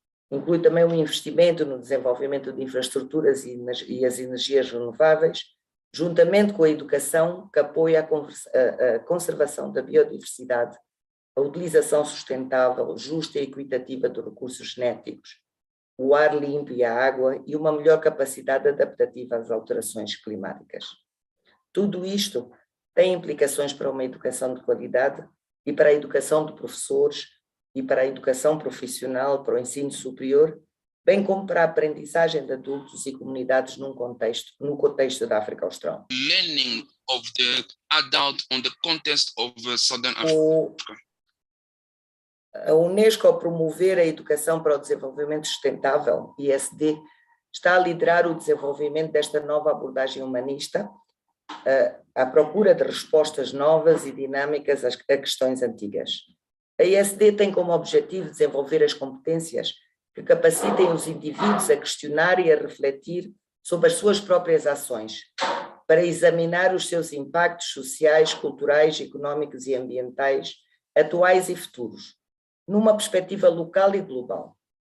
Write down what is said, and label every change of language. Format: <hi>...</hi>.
<pt>Inclui também o investimento no desenvolvimento de infraestruturas e as energias renováveis, juntamente com a educação que apoia a conservação da biodiversidade, a utilização sustentável, justa e equitativa dos recursos genéticos, o ar limpo e a água e uma melhor capacidade adaptativa às alterações climáticas. Tudo isto tem implicações para uma educação de qualidade e para a educação de professores e para a educação profissional, para o ensino superior, bem como para a aprendizagem de adultos e comunidades no contexto da África Austral.</pt> <en>Learning of the adult on the context of Southern Africa.</en> <pt>A Unesco, ao promover a educação para o desenvolvimento sustentável, ISD, está a liderar o desenvolvimento desta nova abordagem humanista à procura de respostas novas e dinâmicas a questões antigas. A ISD tem como objetivo desenvolver as competências que capacitem os indivíduos a questionar e a refletir sobre as suas próprias ações, para examinar os seus impactos sociais, culturais, económicos e ambientais, atuais e futuros, numa perspectiva local e global.</pt>